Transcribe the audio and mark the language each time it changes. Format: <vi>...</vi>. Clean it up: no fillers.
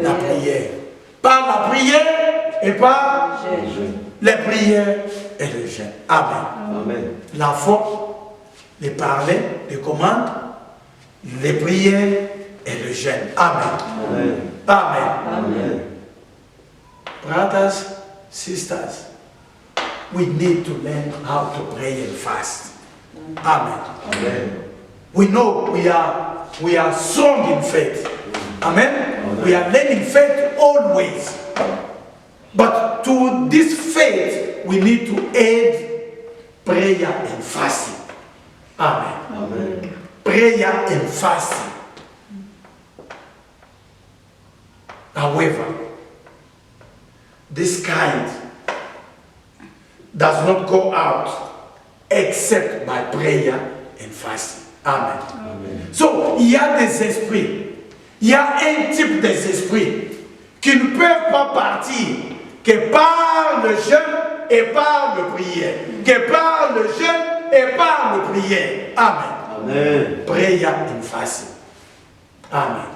<fr>la prière. Par la prière et par Le jeûne. les prières et le jeûne. Amen. Amen. La foi, les parler, les commandes, les prières et le jeûne. Amen. Amen. Amen. Amen.</fr> <en>Brothers, sisters, we need to learn how to pray and fast. Amen. Amen. We know we are strong in faith. Amen. We are learning faith always. But to this faith, we need to add prayer and fasting. Amen. Amen. Prayer and fasting. However, this kind does not go out except by prayer and fasting. Amen. Amen.</en> <fr>So, il y a des esprits, il y a un type des esprits qui ne peuvent pas partir que par le jeûne et par le prière. Que par le jeûne et par le prière. Amen. Amen.</fr> <en>Prayer and fasting. Amen.</en>